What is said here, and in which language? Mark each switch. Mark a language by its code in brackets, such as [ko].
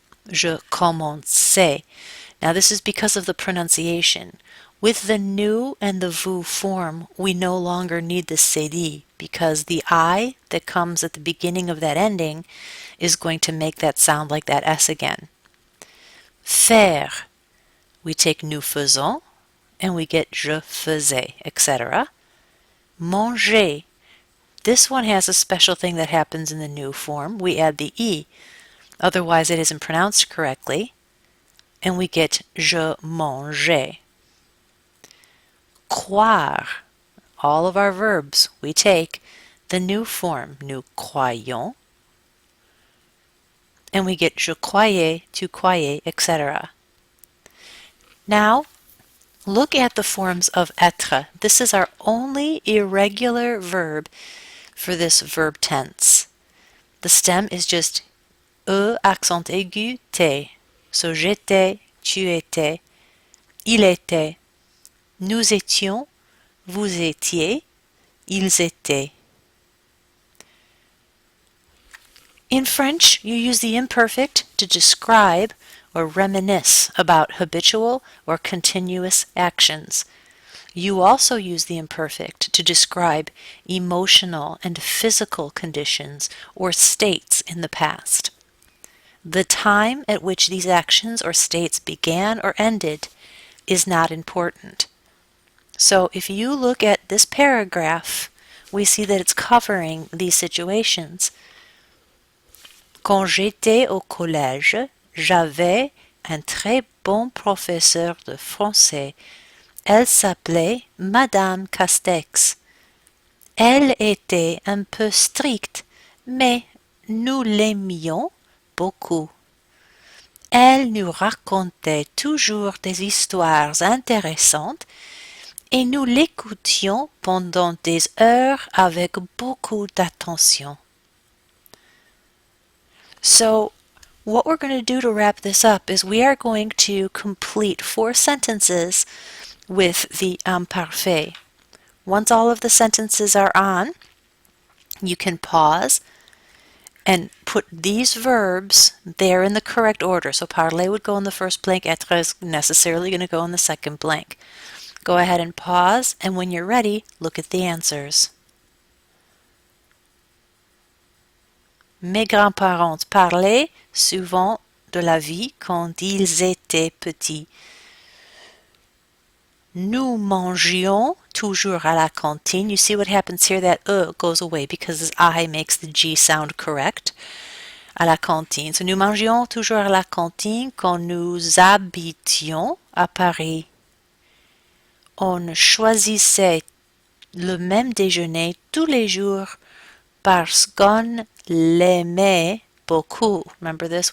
[fr] Je commençais. [en] Now this is because of the pronunciation. With the nous and the vous form, we no longer need the cédille because the I that comes at the beginning of that ending is going to make that sound like that S again. Faire. We take [fr] nous faisons [en] and we get [fr] je faisais, [en] etc. Manger. This one has a special thing that happens in the new form. We add the E. Otherwise it isn't pronounced correctly, and we get [fr] je mangeais. [en] Croire. All of our verbs, we take the new form, [fr] nous croyons, [en] and we get [fr] je croyais, tu croyais, [en] etc. Now, look at the forms of être. This is our only irregular verb for this verb tense. The stem is just accent aigu, te. So [fr] j'étais, tu étais, Il était. Nous étions. Vous étiez. Ils étaient. [en] In French, you use the imperfect to describe or reminisce about habitual or continuous actions. You also use the imperfect to describe emotional and physical conditions or states in the past. The time at which these actions or states began or ended is not important. So if you look at this paragraph, we see that it's covering these situations. [fr] Quand j'étais au collège, j'avais un très bon professeur de français. Elle s'appelait Madame Castex. Elle était un peu stricte, mais nous l'aimions beaucoup. Elle nous racontait toujours des histoires intéressantes et nous l'écoutions pendant des heures avec beaucoup d'attention. [en] So, what we're going to do to wrap this up is we are going to complete 4 sentences with the imparfait. Once all of the sentences are on, you can pause and put these verbs there in the correct order. So parler would go in the first blank, être is necessarily going to go in the second blank. Go ahead and pause, and when you're ready, look at the answers. [fr] Mes grands-parents parlaient souvent de la vie quand ils étaient petits. Nous mangions toujours à la cantine. [en] You see what happens here? That goes away because this I makes the G sound correct. [fr] À la cantine. [en] So, [fr] nous mangions toujours à la cantine quand nous habitions à Paris. On choisissait le même déjeuner tous les jours parce qu'on l'aimait beaucoup. [en] Remember this?